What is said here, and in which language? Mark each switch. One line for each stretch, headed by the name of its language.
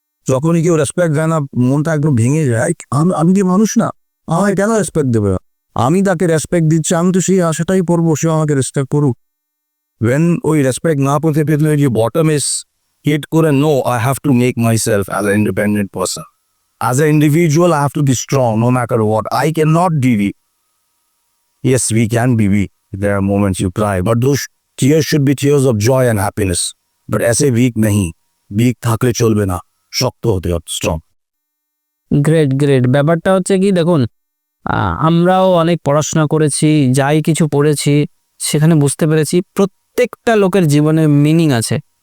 Bangla: যখনই কেউ রেসপেক্ট দেয় না, মনটা একদম ভেঙে যায়। আমি কি মানুষ না? আমায় কেন রেসপেক্ট দেবে? আমি তাকে রেসপেক্ট দিচ্ছি, আমি তো সেই আশাটাই করবো সে আমাকে রেসপেক্ট করুক। ওই রেসপেক্ট না পেতে পেতে যে বটম ইস হিট করে,
English: No, I have to make myself as a independent person. As an individual, I have to be strong no matter what. I cannot be weak. Yes, we can be weak. There are moments you cry, but those tears should be tears of joy and happiness.
Bangla: But
Hindi: ऐसे weak नहीं,
Bangla: weak থাকলে চলবে না, শক্ত হতে হবে, strong. Great great. ব্যাপারটা হচ্ছে কি, দেখুন আমরাও অনেক পড়াশোনা করেছি, যাই কিছু পড়েছি সেখানে বুঝতে পেরেছি প্রত্যেকটা লোকের জীবনে মিনিং আছে।